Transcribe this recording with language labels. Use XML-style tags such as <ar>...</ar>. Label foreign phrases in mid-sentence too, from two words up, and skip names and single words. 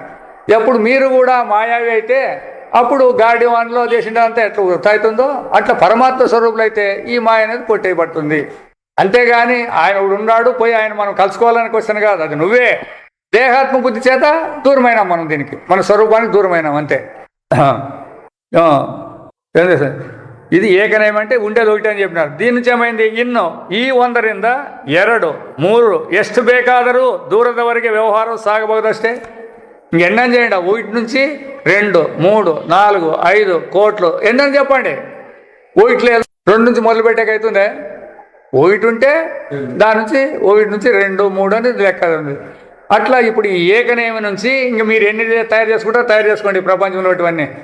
<te>ఎప్పుడు మీరు కూడా మాయావి అయితే అప్పుడు గాడివాన్లో చేసినంతా ఎట్లా గుర్తవుతుందో అట్లా పరమాత్మ స్వరూపులు అయితే ఈ మాయ అనేది కొట్టేయబడుతుంది. అంతేగాని ఆయన ఉన్నాడు పోయి ఆయన మనం కలుసుకోవాలని క్వశ్చన్ కాదు. అది నువ్వే దేహాత్మ బుద్ధి చేత దూరమైనాం మనం, దీనికి మన స్వరూపానికి దూరమైనాం అంతే. ఇది ఏకనేమంటే ఉండేది ఒకటి అని చెప్పినారు. దీని నుంచి ఏమైంది?</te> <kn>ಇನ್ನು ಈ ಒಂದರಿಂದ 2 3 ಎಷ್ಟು ಬೇಕಾದರೂ ದೂರದವರೆಗೆ ವ್ಯವಹಾರ ಸಾಗಬಹುದಷ್ಟೇ.</kn> <te>ఎన్నని చేయండి. 1 నుంచి 2 3 4 5 కోట్లు ఎన్నని చెప్పండి. 2 నుంచి మొదలు పెట్టాక అవుతుందే. 1 ఉంటే దాని నుంచి 1 నుంచి 2 3 అనేది లెక్క ఉంది. అట్లా ఇప్పుడు ఈ ఏకనేమి నుంచి ఇంక మీరు ఎన్ని తయారు చేసుకుంటారో తయారు చేసుకోండి ప్రపంచంలో ఇవన్నీ.</te>